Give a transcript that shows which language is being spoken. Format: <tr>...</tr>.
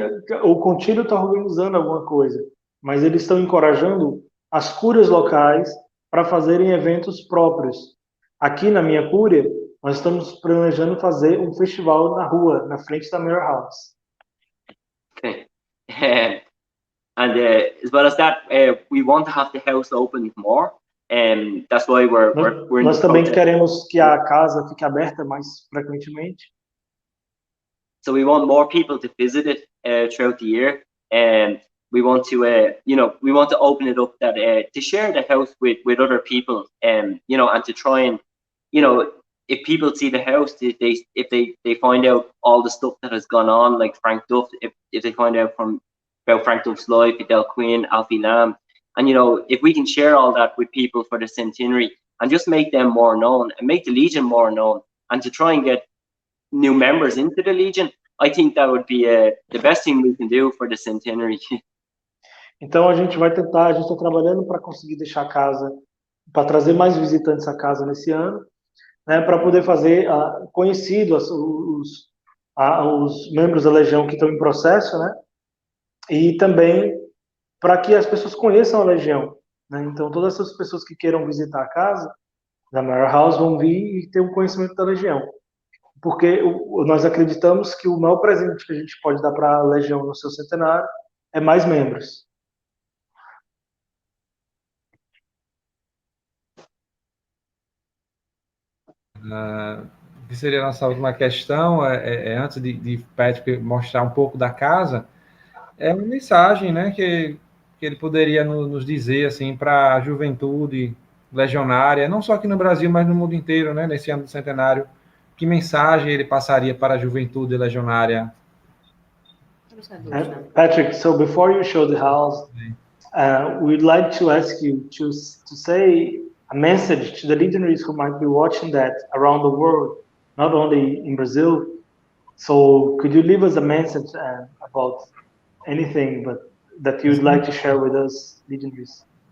<pt>Aqui o Contílio está organizando alguma coisa, mas eles estão encorajando as cúrias locais para fazerem eventos próprios. Aqui na minha cúria, nós estamos planejando fazer um festival na rua, na frente da Myra House.</pt> <en>Okay. And as well as that, we want to have the house open more. That's why we're</en> <pt>nós também queremos que a casa fique aberta mais frequentemente.</pt> <en>So we want more people to visit it throughout the year, and we want to, we want to open it up that to share the house with other people, and to try and, if people see the house, if they find out all the stuff that has gone on, like Frank Duff, if they find out about Frank Duff's life, Del Quinn, Alfie Lamb, and if we can share all that with people for the centenary and just make them more known and make the Legion more known, and to try and get new members into the Legion, I think that would be the best thing we can do for the centenary.</en> <pt>Então a gente está trabalhando para conseguir deixar a casa, para trazer mais visitantes à casa nesse ano, né, para poder fazer conhecido os membros da Legião que estão em processo, né, e também para que as pessoas conheçam a Legião, né. Então todas essas pessoas que queiram visitar a casa da Myra House vão vir e ter um conhecimento da Legião, porque nós acreditamos que o maior presente que a gente pode dar para a Legião no seu centenário é mais membros. Que seria a nossa última questão, antes de Patrick mostrar um pouco da casa, é uma mensagem, né, que ele poderia nos dizer assim, para a juventude legionária, não só aqui no Brasil, mas no mundo inteiro, né, nesse ano do centenário, que mensagem ele passaria para a juventude legionária?</pt> <en>Patrick, so before you show the house, we'd like to ask you to say a message to the legionaries who might be watching that around the world, not only in Brazil. So could you leave us a message about anything but that you'd like to share with us, legionaries?</en>